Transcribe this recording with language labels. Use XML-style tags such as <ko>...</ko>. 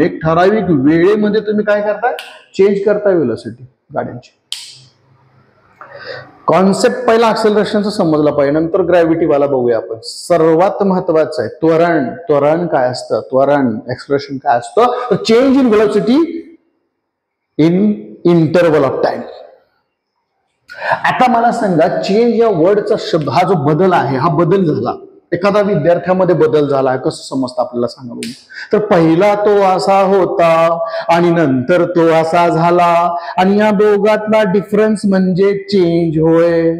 <mr>एक ठराविक वेळेमध्ये तुम्ही काय करताय? चेंज करताय व्हेलॉसिटी गाड्यांची. कॉन्सेप्ट पहिला ऍक्सेलरेशनचा समजला पाहिजे, नंतर ग्रॅव्हिटी वाला बघूया आपण. सर्वात महत्वाचं आहे त्वरण. त्वरण काय असतं? त्वरण ऍक्सेलरेशन काय असतं?</mr> <en>Change in velocity in interval of time.</en> <mr>आता मला सांगा, चेंज या वर्डचा शब्द, हा जो बदल आहे, हा बदल झाला, एखादा विद्यार्थ्यामध्ये बदल झाला, कसं समजतं आपल्याला सांगा बघू. तर पहिला तो असा होता आणि नंतर तो असा झाला, आणि या दोघातला डिफरन्स म्हणजे चेंज होय.</mr>